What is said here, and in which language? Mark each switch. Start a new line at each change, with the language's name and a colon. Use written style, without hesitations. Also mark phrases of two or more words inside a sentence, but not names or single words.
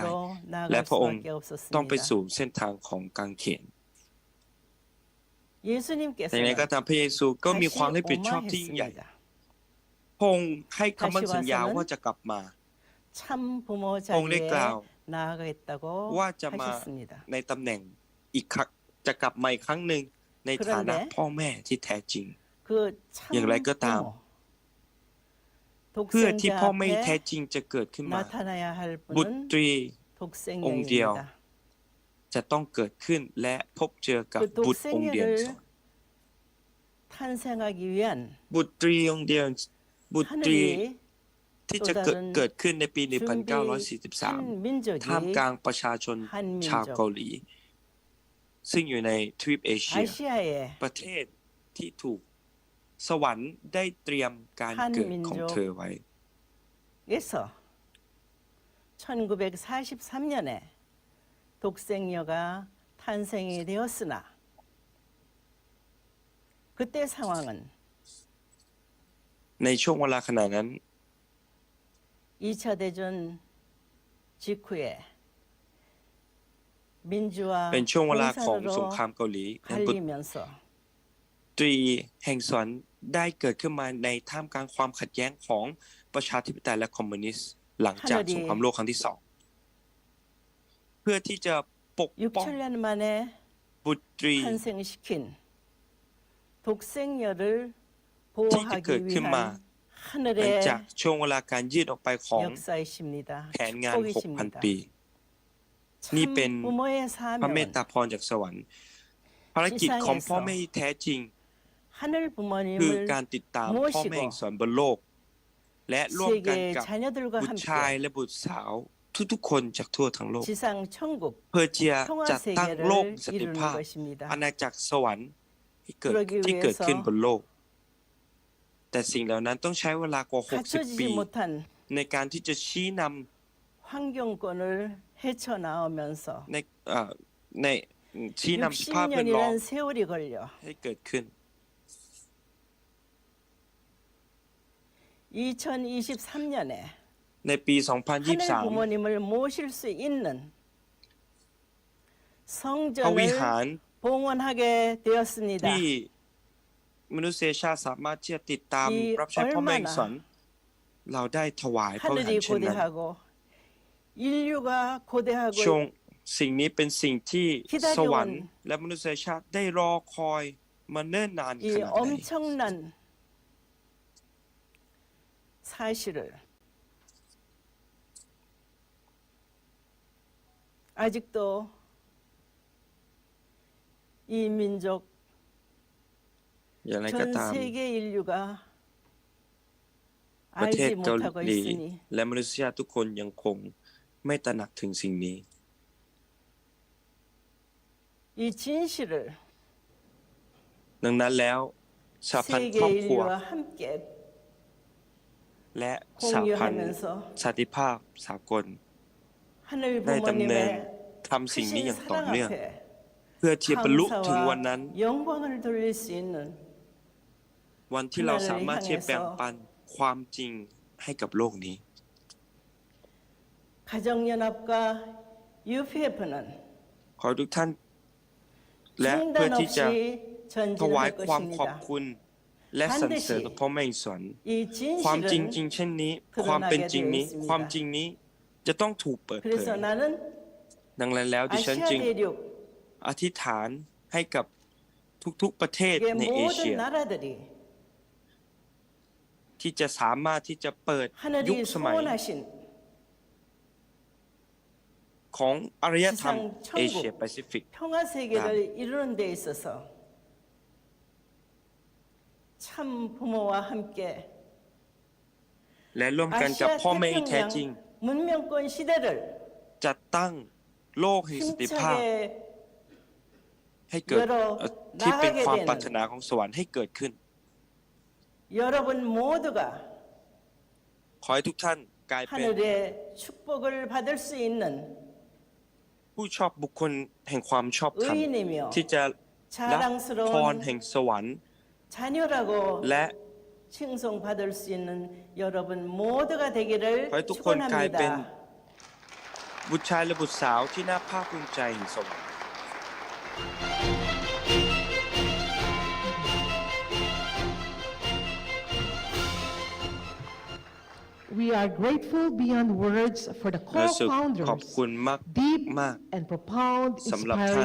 Korean: 십자가로
Thai: และ
Korean: 나아갈
Thai: พระองค์
Korean: 수밖에
Thai: ต้องไป
Korean: 없었습니다.
Thai: สู่เส้นทางของกางเขน แต่อย่างไร
Korean: 예수님께서는
Thai: ก็ตามพระเยซูก็มีความรับผิดชอบที่ยิ่งใหญ่
Korean: 오마했습니다.
Thai: พระองค์ให้คำมั่นสัญญาว่าจะกลับมา
Korean: 참 부모 옹 자리에 그라우. 나아가겠다고 와자마. 하셨습니다.
Thai: ในตำแหน่งอีกครั้งจะกลับมาอีกครั้งหนึ่งในฐานะ
Korean: 그런데
Thai: พ่อแม่ที่แท้จริง
Korean: 그 참
Thai: อย่างไรก็ตาม
Korean: 부모
Thai: เพื่อที่
Korean: 독생자
Thai: พ่อแม่แท้
Korean: 앞에
Thai: จริงจะเกิดขึ้นมา
Korean: 나타나야 할
Thai: บุต
Korean: 분은
Thai: รี 옹 디오.
Korean: 독생자입니다.
Thai: จะต้องเกิดขึ้นและพบเจอกับ
Korean: 그
Thai: บุตรองค์เดียว
Korean: 독생자를 탄생하기 위한
Thai: บุตรีองค์เดียวบุตรี
Korean: 하늘이
Thai: ที่จะเกิดขึ้นในปี 1943
Korean: 민족이
Thai: ท่ามกลางประชาชน
Korean: 한
Thai: ชาว
Korean: 민족
Thai: เกาหลี ซึ่งอยู่ในทวีปเอเชีย
Korean: 아시아에
Thai: ประเทศที่ถูกสวรรค์ได้เตรียมการเกิดของเธอไว้
Korean: 에서 1943년에 독생녀가 탄생이 되었으나 그때 상황은
Thai: ในช่วงเวลาขณะนั้น
Korean: 2차 대전 직후에 민주화
Thai: เป็นช่วงเวลาของสงคราม
Korean: 공산으로
Thai: เกาหลีและบุต
Korean: 갈리면서
Thai: รีแห่งสวรรค์ได้เกิดขึ้นมาในท่ามกลางความขัดแย้งของประชาธิปไตยและคอมมิวนิสต์หลังจากสงครามโลกครั้งที่ 2 เพื่อที่จะปกป้อง
Korean: 6천년 만에
Thai: บุตรี
Korean: 탄생시킨 독생녀를
Thai: ที่จะเกิด
Korean: 보호하기
Thai: ขึ้นมา
Korean: 위한
Thai: หลัง
Korean: 하늘의
Thai: จากช่วงเวลาการยืดออกไปของ
Korean: 역사이십니다.
Thai: แผนงาน 6,000
Korean: 축복이십니다.
Thai: ปี นี่เป็น
Korean: 참 부모의
Thai: พระเมต
Korean: 사명은
Thai: ตาพรจากสวรรค์ภารกิจของพ่อแม่ที่แท้จริง
Korean: 하늘
Thai: คือ
Korean: 부모님을
Thai: การติดตามพ่อแม่แห่งสวรรค์บนโลก และร่วมกัน
Korean: 세계
Thai: กับ
Korean: 자녀들과
Thai: บุตรชาย
Korean: 함께
Thai: และบุตรสาวทุกๆคนจากทั่วทั้งโลก
Korean: 지상 천국
Thai: เพื่อที่จะ
Korean: 평화
Thai: จัดตั้งโลก
Korean: 세계를
Thai: สันติ
Korean: 이루는
Thai: ภาพ
Korean: 것입니다.
Thai: อาณาจักรสวรรค์ที่เกิด
Korean: 그러기
Thai: ที่เกิด
Korean: 위해서
Thai: ขึ้นบนโลก แต่สิ่งเหล่านั้นต้องใช้เวลากว่า 60 ปี
Korean: 갖춰지지 못한
Thai: ในการที่จะชี้น
Korean: 환경권을 헤쳐나오면서
Thai: ำในชี้นำสภาพแวดล้อม
Korean: 60년이라는 세월이 걸려
Thai: ให้เกิดขึ้น
Korean: 2023년에
Thai: ในปี
Korean: 하늘
Thai: 2023
Korean: 부모님을 모실 수 있는
Thai: พระวิหาร 성전을 봉헌하게 되었습니다. ที่มนุษยชาติสามารถที่จะติดตาม ที่ รับใช้พ่อแม่แห่ง
Korean: 얼마나
Thai: สวรรค์เราได้ถวายพระวิหาร
Korean: 하늘이
Thai: เช่นนั้น
Korean: 고대하고 인류가 고대하고
Thai: ช่วงสิ่งนี้เป็นสิ่งที่ คิดได้ สวรรค์ ด้วย และมนุษยชาติได้รอคอยมาเนิ่นนาน
Korean: 이
Thai: ขนาดไหน
Korean: 엄청난 사실을 아직도 이 민족
Thai: อย่างไรก็
Korean: 전
Thai: ตาม
Korean: 세계 인류가
Thai: ประเทศ
Korean: 알지
Thai: เกา
Korean: 못하고
Thai: หลี
Korean: 있으니
Thai: และมนุษยชาติทุกคนยังคงไม่ตระหนักถึงสิ่งนี้
Korean: 이 진실을
Thai: ดังนั้นแล้วสหพันธ์
Korean: 세계
Thai: ครอบครัว
Korean: 인류와 함께
Thai: และสหพันธ์
Korean: 공유하면서
Thai: สันติภาพสากล
Korean: 하늘
Thai: ได้ดำเนิน
Korean: 부모님의
Thai: ทำสิ่งนี้
Korean: 크신
Thai: อย่างต่อ
Korean: 사랑
Thai: เนื่อง
Korean: 앞에
Thai: เพื่อที่จะบรรลุถึงวันนั้น
Korean: 감사와 영광을 돌릴 수 있는
Thai: วันที่เราสามารถที่จะแบ่งปันความจริงให้กับโลกนี้
Korean: 가정연합과 UPF는
Thai: ขอทุกท่านและเพื่อ
Korean: 중단
Thai: ที่จะ
Korean: 없이
Thai: ถวาย
Korean: 전진할
Thai: ความขอบ
Korean: 것입니다.
Thai: คุณและสรรเสริญต่อพ่อแม่อิสร
Korean: 이
Thai: ความจริง
Korean: 진실은
Thai: เช่นนี้ ความเป็นจริงนี้
Korean: 드러나게 되어
Thai: ความจ
Korean: 있습니다.
Thai: ริงนี้จะต้องถูกเปิดเผย
Korean: 그래서 나는
Thai: ดังนั้นแล้วดิฉัน
Korean: 아시아
Thai: จึง
Korean: 대륙
Thai: อธิษฐานให้กับทุกๆประเทศ
Korean: 의
Thai: ในเอเชีย
Korean: 모든 나라들이
Thai: ที่จะสามารถที่จะเปิดยุค
Korean: 하늘이
Thai: สมัย
Korean: 소원하신
Thai: ของอารยธรรม
Korean: 지상
Thai: เอเชีย
Korean: 천국
Thai: แปซิฟิก
Korean: 평화 세계를 이루는 데 있어서 참 부모와 함께
Thai: และร่วมกันกับ
Korean: 아시아
Thai: พ่อแม่ที่แท้จริง
Korean: 태평양 문명권 시대를
Thai: จัดตั้งโลกแห่งสันติภาพ
Korean: 힘차게
Thai: ให้เกิดที่เป็นความปรารถนาของสวรรค์ให้เกิดขึ้น
Korean: 여러분 모두가
Thai: ขอให้ทุกท่านกลายเป็น
Korean: 하늘의 축복을 받을 수 있는
Thai: ผู้ชอบบุคคลแห่งความชอบธรรม
Korean: 의인이며
Thai: ที่จะรับพร
Korean: 자랑스러운
Thai: แห่งสวรรค์
Korean: 자녀라고
Thai: และ
Korean: 칭송받을 수 있는 여러분 모두가 되기를
Thai: ขอให้ทุกคนกลายเป็น
Korean: 축원합니다.
Thai: บุตรชายและบุตรสาวที่น่าภาคภูมิใจแห่งสวรรค์
English: We are grateful beyond words for the
Thai: รู้สึกขอบ
English: co-founders'
Thai: คุณมาก
English: deep
Thai: มาก
English: and profound,
Thai: สำหรับท่าน